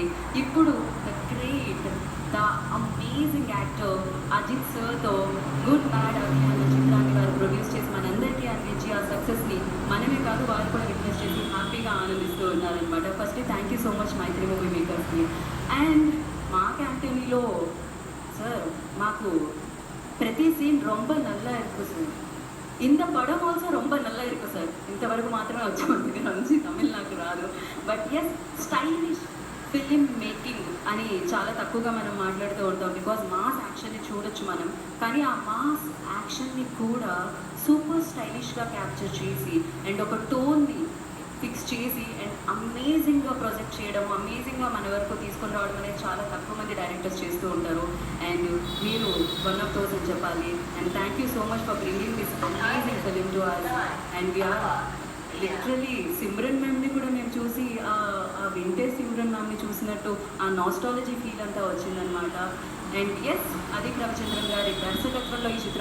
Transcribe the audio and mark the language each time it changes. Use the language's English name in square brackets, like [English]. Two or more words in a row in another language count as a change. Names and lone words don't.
[Telugu] ఇప్పుడు [English] the great the amazing actor [Telugu] అజిత్ సార్తో గుడ్ బ్యాడ్ అగ్లీ అనే చిత్రాన్ని వారు ప్రొడ్యూస్ చేసి మనందరికీ అందించి ఆ సక్సెస్ని మనమే కాదు వారు కూడా విట్నెస్ చేసి హ్యాపీగా ఆనందిస్తూ ఉన్నారనమాట. [English] first thank you so much Mythri Movie Makers-ki. [Telugu] అండ్ మా క్యాంటీన్లో సార్ మాకు ప్రతి సీన్ [Tamil] ரொம்ப நல்லா இருக்கு சார், இந்த படம் ஆல்சோ ரொம்ப நல்லா இருக்குது సార్. [Telugu] ఇంతవరకు మాత్రమే వచ్చాము దగ్గర నుంచి, తమిళ్ నాకు రాదు. [English] but yes, stylish film making [Telugu] అని చాలా తక్కువగా మనం మాట్లాడుతూ ఉంటాం, [English] because mass action-ni [Telugu] చూడొచ్చు మనం, కానీ ఆ [English] mass action-ni [Telugu] కూడా [English] super stylish-ga capture [Telugu] చేసి అండ్ ఒక టోన్ని ఫిక్స్ చేసి [English] and amazing-ga project [Telugu] చేయడం, అమేజింగ్గా మన వరకు తీసుకొని రావడం అనేది చాలా తక్కువ మంది డైరెక్టర్స్ చేస్తూ ఉంటారు. [English] and మీరు one of those [Telugu] అని చెప్పాలి. [English] and thank you so much for bringing this amazing film to us. and we are literally [Telugu] సిమ్రన్ మ్యామ్ని కూడా మేము చూసి ఆ వింటేజ్ సిమ్రన్ మ్యామ్ని చూసినట్టు ఆ [English] nostalgia feel [Telugu] అంతా వచ్చిందనమాట. [English] and yes, [Telugu] అది రవిచంద్రన్ గారి దర్శకత్వంలో ఈ చిత్రం